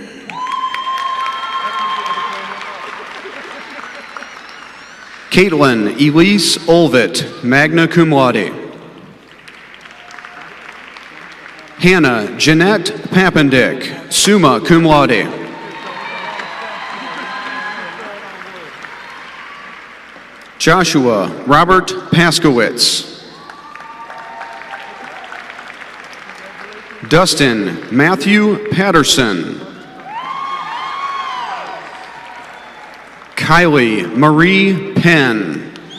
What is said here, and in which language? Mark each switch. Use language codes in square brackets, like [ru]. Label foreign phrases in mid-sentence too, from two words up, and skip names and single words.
[en] Caitlin Elise Olvit, [la] magna cum laude. [en] Hannah Jeanette Papendick, [la] summa cum laude. [en] Joshua Robert Paskowitz. Dustin Matthew Patterson. Kylie Marie Penn.